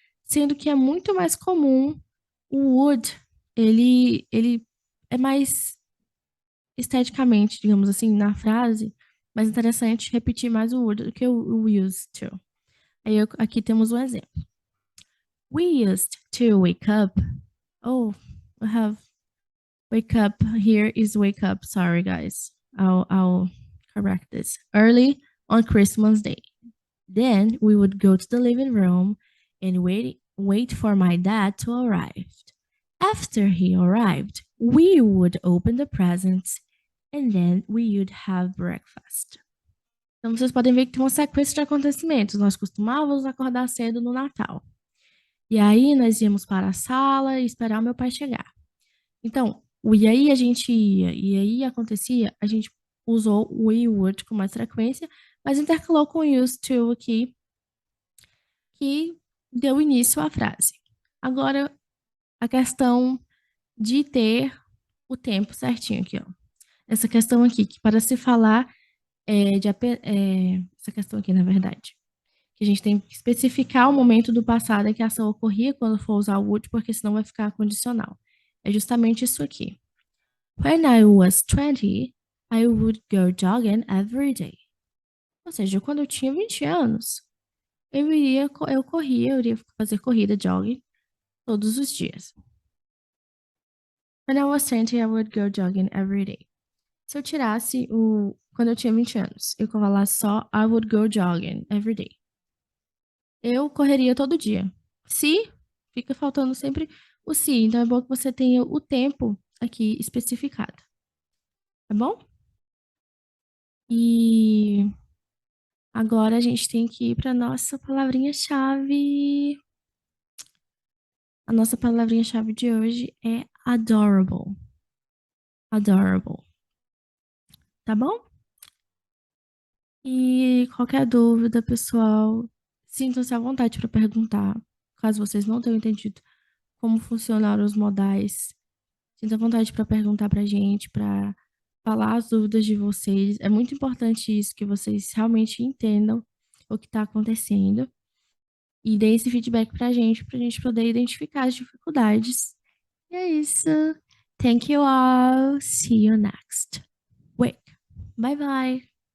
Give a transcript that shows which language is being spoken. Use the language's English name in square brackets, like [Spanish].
[Portuguese] Sendo que é muito mais comum o would, ele é mais esteticamente, digamos assim, na frase, mais interessante repetir mais o would do que o used to. Aí aqui temos um exemplo. [English] We used to wake up. Oh, we have wake up here is wake up. Sorry, guys. I'll correct this. Early on Christmas Day. Then we would go to the living room and wait for my dad to arrive. After he arrived, we would open the presents and then we would have breakfast. [Portuguese] Então vocês podem ver que tem uma sequência de acontecimentos. Nós costumávamos acordar cedo no Natal. E aí nós íamos para a sala e esperar meu pai chegar. Então, o e aí a gente ia, e aí acontecia, a gente usou o we would com mais frequência, mas intercalou com o used to aqui, que deu início à frase. Agora, a questão de ter o tempo certinho aqui, ó. Essa questão aqui, que para se falar, essa questão aqui, na verdade, que a gente tem que especificar o momento do passado em que a ação ocorria quando for usar o would, porque senão vai ficar condicional. É justamente isso aqui. [English] When I was 20, I would go jogging every day. [Portuguese] Ou seja, quando eu tinha 20 anos, eu iria fazer corrida, jogging, todos os dias. [English] When I was 20, I would go jogging every day. [Portuguese] Se eu tirasse quando eu tinha 20 anos, eu falasse só I would go jogging every day. Eu correria todo dia. Se, fica faltando sempre o se. Então é bom que você tenha o tempo aqui especificado. Tá bom? E agora a gente tem que ir para nossa palavrinha-chave. A nossa palavrinha-chave de hoje é adorable. Adorable. Tá bom? E qualquer dúvida, pessoal, sintam-se à vontade para perguntar. Caso vocês não tenham entendido como funcionam os modais, sinta à vontade para perguntar para a gente, para falar as dúvidas de vocês. É muito importante isso, que vocês realmente entendam o que está acontecendo. E dê esse feedback pra gente poder identificar as dificuldades. E é isso. [English] Thank you all. See you next week. Bye bye.